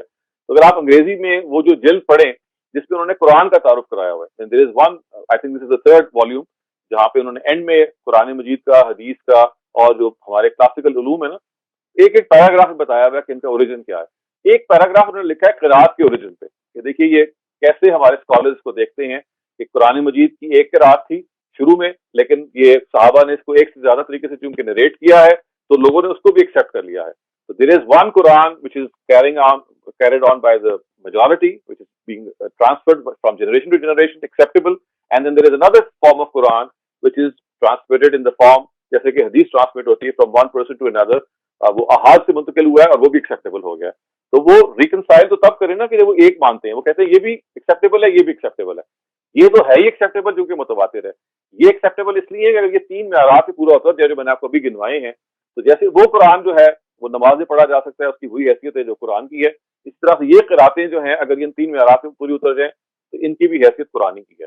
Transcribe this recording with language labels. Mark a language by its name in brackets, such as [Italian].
[Urdu] تو اگر آپ انگریزی میں وہ جو جلد پڑھیں جس میں انہوں نے قرآن کا تعارف کرایا ہوا ہے, [English] there is one, I think this is the third volume, [Urdu] جہاں پہ انہوں نے اینڈ میں قرآن مجید کا, حدیث کا اور جو ہمارے کلاسیکل علوم ہے نا, ایک ایک پیراگراف میں بتایا ہوا ہے کہ ان کا اوریجن کیا ہے. ایک پیراگراف انہوں نے لکھا ہے قرآت کے اوریجن پہ, کہ دیکھیے یہ کیسے ہمارے اسکالرز کو دیکھتے ہیں کہ قرآن مجید کی ایک قرآت تھی شروع میں, لیکن یہ صحابہ نے اس کو ایک سے زیادہ طریقے سے چونکہ نریٹ کیا ہے تو لوگوں نے اس کو بھی ایکسیپٹ کر لیا ہے. [English] So there is one Quran which is carried on by the majority, which is being transferred from generation to generation, acceptable. And then there is another form of Quran which is transmitted in the form, [Urdu] جیسے کہ حدیث transmit ہوتی ہے [English] from one person to another, [Urdu] وہ احاد سے منتقل ہوا ہے اور وہ بھی ایکسیپٹیبل ہو گیا. تو وہ ریکنسائل تو تب کرے نا کہ جب وہ ایک مانتے ہیں, وہ کہتے ہیں یہ بھی ایکسیپٹیبل ہے, یہ بھی ایکسیپٹیبل ہے. یہ تو ہے ہی ایکسیپٹیبل کیونکہ متواتر ہے. یہ ایکسیپٹیبل اس لیے ہے کہ اگر یہ تین معیارات پہ پورا ہوتا ہے جو میں نے آپ کو ابھی گنوائے ہیں, تو جیسے وہ قرآن جو ہے وہ نماز میں پڑھا جا سکتا ہے, اس کی وہی حیثیت ہے جو قرآن کی ہے, اس طرح سے یہ قراتیں جو ہیں اگر ان تین معیارات میں پوری اتر جائیں تو ان کی بھی حیثیت قرآن کی ہے.